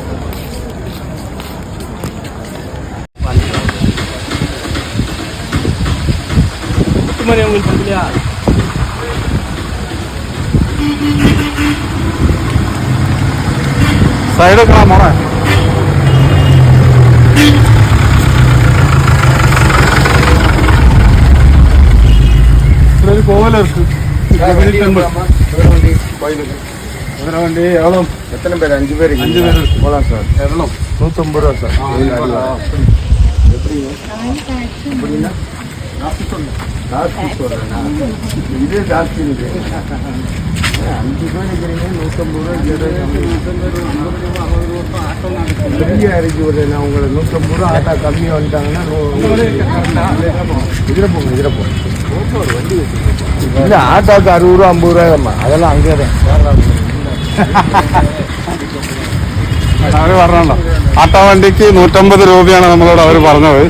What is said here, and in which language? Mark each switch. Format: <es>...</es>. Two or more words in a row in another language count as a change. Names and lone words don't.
<ml>സൈഡ് കാണാം മോളെ. ഇവിടെ ഒരു കോവലർക്ക് വണ്ടി</ml> <ta>എவ்வளோ எத்தனை பேர்? 5 பேர். 5 பேர் போகலாம் சார். எவ்வளோ? 150 ரூபா சார். எப்படிங்க எப்படின்னா ஜாஸ்தி சொல்கிறேன். இதே ஜாஸ்தி இருக்கு. 5 பேர் இருக்கிறீங்க, 150 ரூபா. ஃப்ரீயாக இறக்கி விடுறேன் நான் உங்களை. 150 ரூபா ஆட்டா கம்மியாக வந்துட்டாங்கன்னா இதில் போங்க, இதில் போங்க. வண்டி இல்லை, ஆட்டோக்கு 60 ரூபா 50 ரூபாயம்மா. அதெல்லாம் அங்கே தான்</ta> <ml>അവർ പറഞ്ഞോ. ആട്ടോ വണ്ടിക്ക് 150 രൂപയാണ് നമ്മളോട് അവർ പറഞ്ഞത്.</ml>